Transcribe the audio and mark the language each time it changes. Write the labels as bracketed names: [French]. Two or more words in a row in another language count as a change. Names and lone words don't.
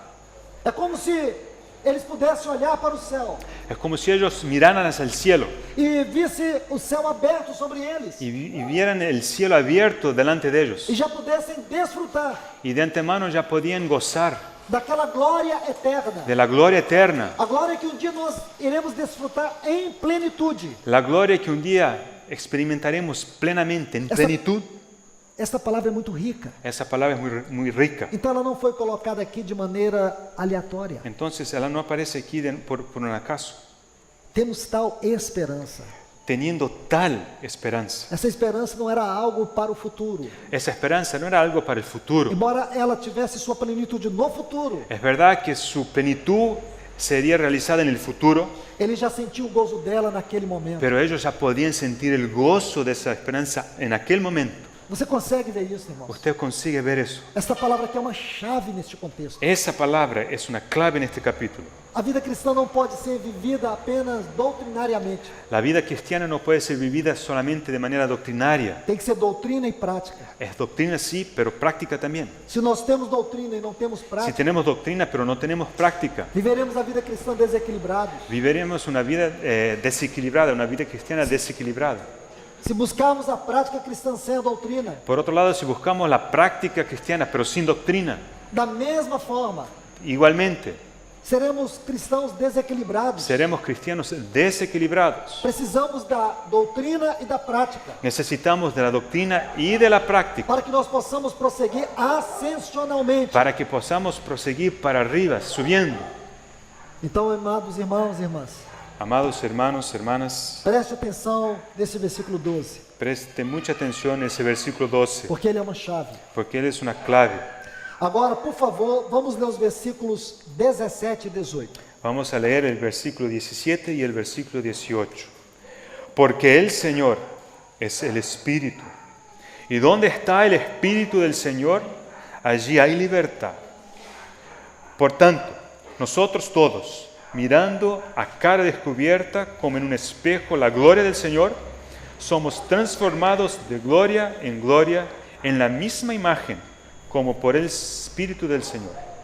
[Portuguese] É como se eles pudessem olhar para o céu [Spanish] Es como si ellos miraran hacia el cielo [Portuguese] e visse o céu aberto sobre eles [Spanish] y vieran el cielo abierto delante de ellos. [Portuguese] e já pudessem desfrutar [Spanish] Y de antemano ya podían gozar [Portuguese] daquela glória eterna. [Spanish] de la gloria eterna, [Portuguese] A glória que um dia nós iremos desfrutar em plenitude. [Spanish] la gloria que un día experimentaremos plenamente, en plenitud. [Portuguese] Essa palavra é muito rica. [Spanish] Esa palabra es muy rica. [Portuguese] Então ela não foi colocada aqui de maneira aleatória. [Spanish] Entonces, ella no aparece aquí por un acaso. [Portuguese] Temos tal esperança. [Spanish] Teniendo tal esperanza. [Portuguese] Essa esperança não era algo para o futuro. [Spanish] Esa esperanza no era algo para el futuro. [Portuguese] Embora ela tivesse sua plenitude no futuro, [Spanish] Es verdad que su plenitud sería realizada en el futuro, [Portuguese] ele já sentiu o gozo dela naquele momento. [Spanish] pero ellos ya podían sentir el gozo de esa esperanza en aquel momento. [Portuguese] Você consegue ver isso, irmãos? [Spanish] Usted consigue ver eso. [Portuguese] Esta palavra aqui é uma chave neste contexto. [Spanish] Esa palabra es una clave en este capítulo. [Portuguese] A vida cristã não pode ser vivida apenas doutrinariamente. [Spanish] La vida cristiana no puede ser vivida solamente de manera doctrinaria. [Portuguese] Tem que ser doutrina e prática. [Spanish] Es doctrina sí, pero práctica también. [Portuguese] Se nós temos doutrina e não temos [Spanish] Si [Portuguese] prática, [Spanish] tenemos doctrina pero no tenemos práctica, [Portuguese] viveremos a vida cristã desequilibrados. [Spanish] viviremos una vida desequilibrada, una vida cristiana desequilibrada. [Portuguese] Se buscarmos a prática cristã sem a doutrina, [Spanish] Por otro lado, si buscamos la práctica cristiana pero sin doctrina, [Portuguese] da mesma forma, [Spanish] igualmente [Portuguese] seremos cristãos desequilibrados. [Spanish] seremos cristianos desequilibrados. [Portuguese] Precisamos da doutrina e da prática [Spanish] Necesitamos de la doctrina y de la práctica [Portuguese] para que nós possamos prosseguir ascensionalmente. [Spanish] para que podamos proseguir para arriba, subiendo. [Portuguese] Então, amados irmãos e irmãs, [Spanish] Amados hermanos, hermanas, [Portuguese] preste atenção nesse versículo 12, [Spanish] preste mucha atención en ese versículo 12, [Portuguese] porque ele é uma chave. [Spanish] porque él es una clave. [Portuguese] Agora, por favor, vamos ler os versículos 17 e 18. [Spanish] Vamos a leer el versículo 17 y el versículo 18. Porque el Señor es el Espíritu. Y donde está el Espíritu del Señor, allí hay libertad. Por tanto, nosotros todos, mirando a cara descubierta como en un espejo la gloria del Señor, somos transformados de gloria en la misma imagen, como por el Espíritu del Señor.